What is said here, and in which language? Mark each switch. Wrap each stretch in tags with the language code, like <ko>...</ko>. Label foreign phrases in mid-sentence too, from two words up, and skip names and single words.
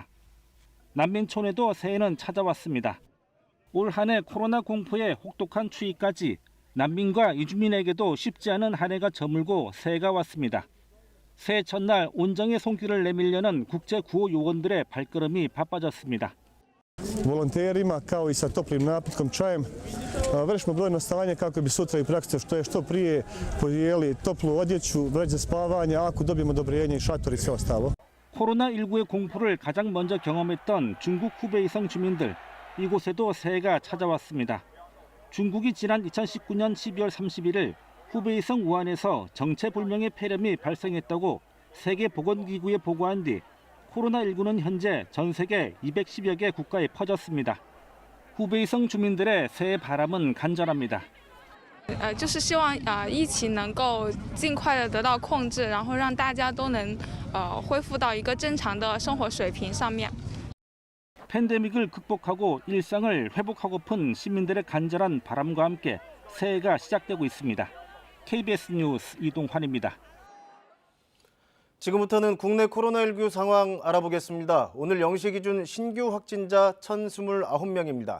<ko>난민촌에도 새해는 찾아왔습니다. 올 한 해 코로나 공포의 혹독한 추위까지 난민과 이주민에게도 쉽지 않은 한 해가 저물고 새해가 왔습니다. 새해 첫날 온정의 손길을 내밀려는 국제 구호 요원들의 발걸음이 바빠졌습니다.</ko> <bs>Volonterima, kao i sa toplim napitkom, čajem, vršimo brojno stavanje kako bi sutra i praktično što prije podijeli toplu odjeću, vreće spavanja, ako dobijemo odobrenje i šator i sve ostalo.</bs> <ko>코로나19의 공포를 가장 먼저 경험했던 중국 후베이성 주민들, 이곳에도 새해가 찾아왔습니다. 중국이 지난 2019년 12월 31일 후베이성 우한에서 정체불명의 폐렴이 발생했다고 세계보건기구에 보고한 뒤 코로나19는 현재 전 세계 210여 개 국가에 퍼졌습니다. 후베이성 주민들의 새해 바람은 간절합니다.</ko> <zh>就是希望疫情能够尽快的得到控制，然后让大家都能恢复到一个正常的生活水平上面。</zh> <ko>팬데믹을 극복하고 일상을 회복하고픈 시민들의 간절한 바람과 함께 새해가 시작되고 있습니다. KBS 뉴스 이동환입니다. 지금부터는 국내 코로나19 상황 알아보겠습니다. 오늘 0시 기준 신규 확진자 1,029명입니다.</ko>